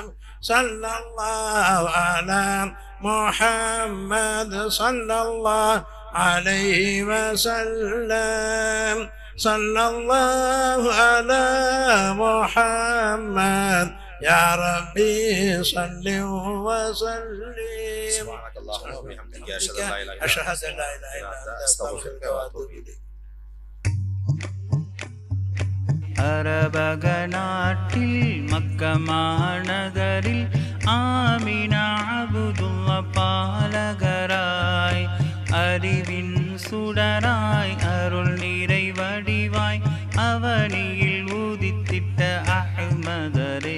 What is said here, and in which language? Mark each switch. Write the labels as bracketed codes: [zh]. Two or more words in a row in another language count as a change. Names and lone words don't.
[ar] صلى الله على محمد صلى الله عليه وسلم. صلى الله على محمد يا ربي صل وسلم. سبحانك اللهم وبحمدك أشهد أن لا إله إلا أنت أستغفرك وأتوب إليك. [ta] அரபக நாட்டில் மக்க மாநகரில் ஆமினா அப்துல்லா பாலகராய் அறிவின் சுடராய் அருள் நிறை வடிவாய் அவனியில் உதித்திட்ட அஹ்மதரே.